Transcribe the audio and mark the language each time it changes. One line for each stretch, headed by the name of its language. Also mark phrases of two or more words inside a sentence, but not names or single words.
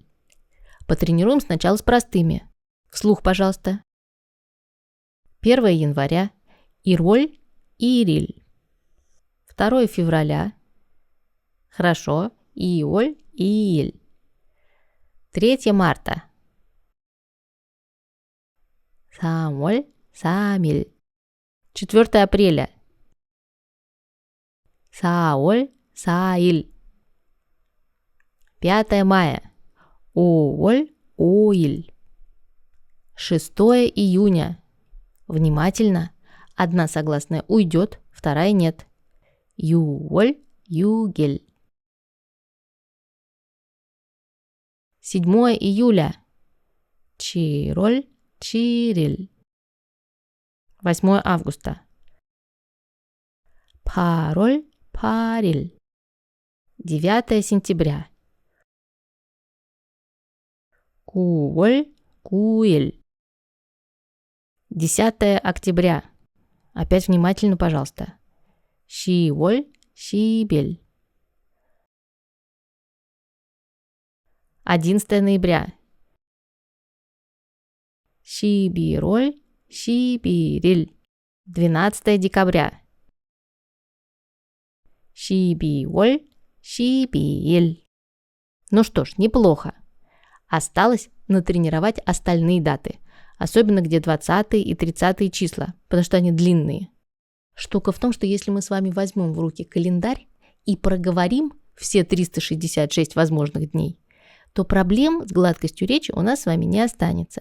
Russian: Потренируем сначала с простыми. Вслух, пожалуйста. 1 января,
Korean: 일월, 일일.
Russian: 2 февраля. Хорошо.
Korean: 이월, 이일. 3 марта. 3월, 3일. 4 апреля. 4월, 4일. 5 мая. 5월, 5일.
Russian: 6 июня. Внимательно. Одна согласная уйдет, вторая нет.
Korean: 6월, 6일. 7 июля. 7월, 7일. 8 августа. 8월, 8일. 9 сентября. 9월, 9일.
Russian: 10 октября. Опять внимательно, пожалуйста.
Korean: 10월, 10일. 11 ноября. 11월, 11일. 12 декабря. 12월, 12일.
Russian: Ну что ж, неплохо. Осталось натренировать остальные даты, особенно где 20 и 30 числа, потому что они длинные. Штука в том, что если мы с вами возьмем в руки календарь и проговорим все 366 возможных дней, то проблем с гладкостью речи у нас с вами не останется.